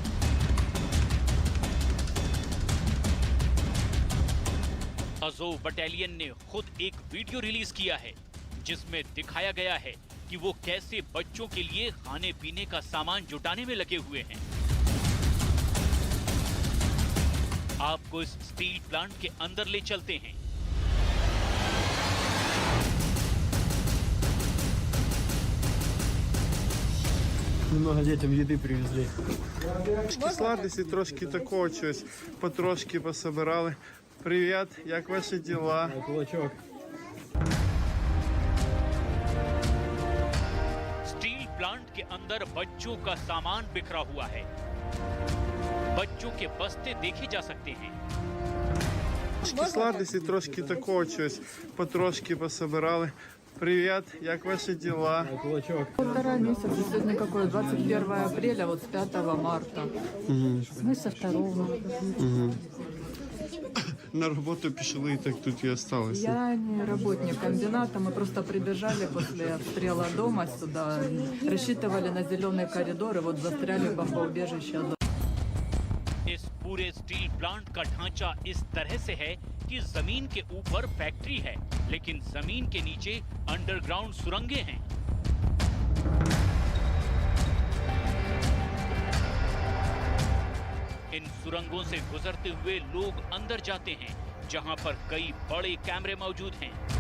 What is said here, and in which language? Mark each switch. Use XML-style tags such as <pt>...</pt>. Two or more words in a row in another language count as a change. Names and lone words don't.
<hi>अज़ोव बटालियन ने खुद एक</hi> <en>video release</en> <hi>किया है जिसमें दिखाया गया है कि वो कैसे बच्चों के लिए खाने पीने का सामान जुटाने में लगे हुए हैं। आपको इस</hi> <en>steel plant</en> <hi>के अंदर ले चलते हैं।</hi> <ru>Много детям еды привезли.</ru> <uk>Сладості, трошки такого чогось, потрошки пособирали. Привіт, як ваші діла? Кулачок.</uk> <en>steel plant</en> <hi>के अंदर बच्चों का सामान बिखरा हुआ है। बच्चों के बस्ते देखे जा सकते हैं।</hi> <uk>Сладості, трошки такого чогось, потрошки пособирали. Привіт, як ваші діла? Кулачок.</uk> <ru>Полтора месяца, сегодня какое, 21 апреля, вот с 5 марта. Мы со 2.</ru> <uk>На роботу пішли, і так тут і осталися.</uk> <ru>Я не работник комбината, мы просто прибежали после обстрела дома сюда, рассчитывали на зеленый коридор и вот застряли в бомбоубежище.</ru> <hi>इस पूरे</hi> <en>steel plant</en> <hi>का ढांचा इस तरह से है कि जमीन के ऊपर फैक्ट्री है, लेकिन जमीन के नीचे अंडरग्राउंड सुरंगें हैं। इन सुरंगों से गुजरते हुए लोग अंदर जाते हैं, जहां पर कई बड़े कैमरे मौजूद हैं।</hi>